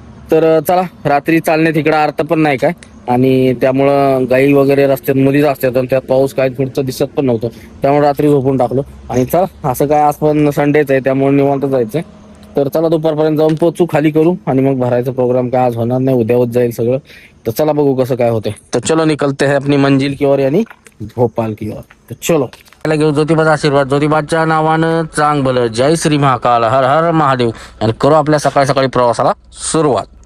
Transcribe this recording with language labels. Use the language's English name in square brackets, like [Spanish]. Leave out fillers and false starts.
[Marathi] तर चला, रात्री चालणे तिकडं अर्थ पण नाही काय. आणि त्यामुळं गाई वगैरे रस्त्यात मध्येच असतात आणि त्यात पाऊस काय पुढचं दिसत पण नव्हतं. त्यामुळे रात्री झोपून टाकलो. आणि चला, असं काय आज पण संडेच आहे, त्यामुळे निवांत जायचंय. तर चला दुपारपर्यंत जाऊन पोचू, खाली करू आणि मग भरायचा प्रोग्राम. काय आज होणार नाही, उद्या होत जाईल सगळं. तर चला बघू कसं काय होतंय. [Hindi] तर चलो निकलते हैं अपनी मंजिल की ओर, यानी भोपाल की ओर. [Marathi] तर चलो घेऊ ज्योतिबाचा आशीर्वाद. ज्योतिबाच्या नावानं चांग भलं. जय श्री महाकाल, हर हर महादेव. आणि करू आपल्या सकाळी सकाळी प्रवासाला सुरुवात.